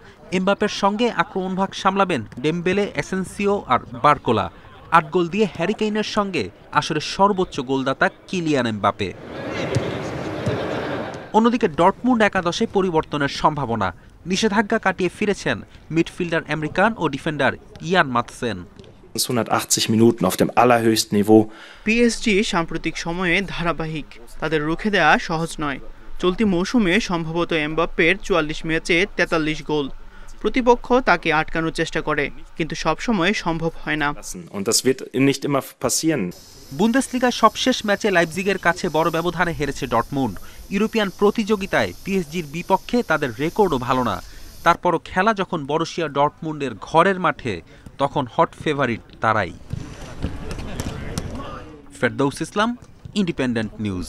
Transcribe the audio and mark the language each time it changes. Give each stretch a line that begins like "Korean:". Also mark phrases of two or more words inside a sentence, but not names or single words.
Bangla: এমবাপের সঙ্গে আক্রমণভাগ সামলাবেন ডেমবেলে, এসেন্সিও আর বারকোলা। 8 গোল দিয়ে হ্যারি কেইনের সঙ্গে আসলে সর্বোচ্চ গোলদাতা কিলিয়ান এমবাপে। অন্যদিকে ডর্টমুন্ড একাদশে পরিবর্তনের সম্ভাবনা। নিষেধাজ্ঞা কাটিয়ে ফিরেছেন মিডফিল্ডার আমেরিকান ও ডিফেন্ডার ইয়ান মাতসেন।
German: 180 Minuten auf dem allerhöchsten Niveau.
Bangla: পিএসজি সাম্প্রতিক সময়ে ধারাবাহিক, তাদের রুখে দেওয়া সহজ নয়। চলতি মৌসুমে সম্ভবত এমবাপ্পের 44 ম্যাচে 43 গোল। প্রতিপক্ষ তাকে আটকানোর চেষ্টা করে, কিন্তু সবসময় সম্ভব হয় না।
German: Und das wird nicht immer passieren.
Bangla: বুন্দেসলিগার সবশেষ ম্যাচে লাইপজিগের কাছে বড় ব্যবধানে হেরেছে ডর্টমুন্ড। ইউরোপিয়ান প্রতিযোগিতায় পিএসজির বিপক্ষে তাদের রেকর্ডও ভালো না। তারপরও খেলা যখন বরুসিয়া ডর্টমুন্ডের ঘরের মাঠে, তখন হট ফেভারিট তারাই। ফেরদৌস ইসলাম, ইন্ডিপেন্ডেন্ট নিউজ।